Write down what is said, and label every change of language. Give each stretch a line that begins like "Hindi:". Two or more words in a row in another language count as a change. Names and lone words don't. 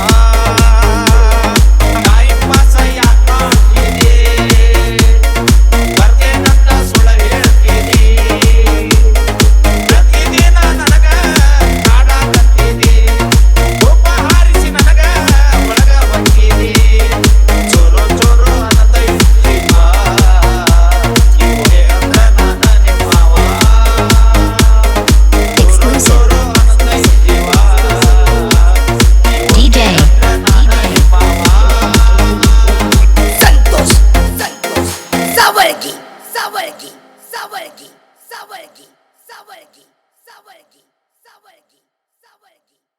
English: time pass
Kannada: ಯಾಕ ಮಾಡ್ತೀರಿ ಬರ್ತೇನಂತ ಸುಳ್ಳು ಹೇಳ್ತೀರಿ ಪ್ರತಿದಿನ ನನಗ ಕಾಡಾಕತ್ತೀರಿ ಒಬ್ಬ ಹಾರಿಸಿ ನನಗ ಒಳಗ ಹೊಕ್ಕಿರಿ ಚೂರು ಚೂರು ಅನ್ನತೈತಿ ಬಾ ನೀವುಗೆ ಅಂದ್ರ ನಾನ ನಿಮ್ಮವ ಚೂರು ಚೂರು ಅನ್ನತೈತಿ ಬಾ DJ. ನಾನ ನಿಮ್ಮವ Santos, Santos, Sawargi, Sawargi, Sawargi, Sawargi, Sawargi, Sawargi, Sawargi, Sawargi.